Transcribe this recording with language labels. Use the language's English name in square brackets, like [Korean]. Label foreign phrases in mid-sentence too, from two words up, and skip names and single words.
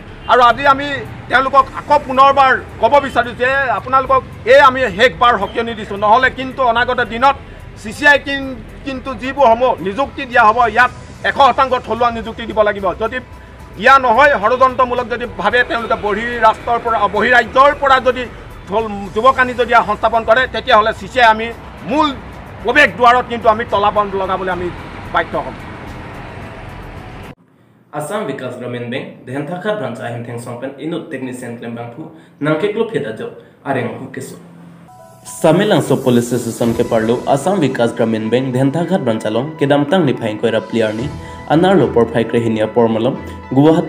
[Assamese] আৰু আজি আমি তেওঁলোকক আকৌ পুনৰবাৰ ক'ব বিচাৰোঁ যে আপোনালোকক আমি শেষবাৰ সকিয়নি দিছোঁ, নহ'লে কিন্তু অনাগত দিনত CCI কিন্তু যিবোৰ সমূহ নিযুক্তি দিয়া হ'ব ইয়াত 100% থলুৱা নিযুক্তি দিব লাগিব। যদি দিয়া নহয় ষড়যন্ত্ৰমূলক যদি ভাবে তেওঁলোকে বহিৰাজ্যৰ পৰা যদি যুৱকানি যদি সংস্থাপন কৰে তেতিয়াহ'লে CCI আমি মূল প্ৰৱেশ দুৱাৰত কিন্তু আমি তলাবন্ধ লগাবলৈ আমি বাধ্য হ'ম। [Karbi] Assam Vikas Gramin Bank Dhenthakha branch ahim theng songpen inut technician klembangphu nangkeklo phedajo areng hukeso Samilang so [English] police station [Karbi] ke parlo Assam Vikas Gramin Bank Dhenthakha branch along kedamtang ni phain koira player ni anar lopor phai krehinia pormalom Guwahati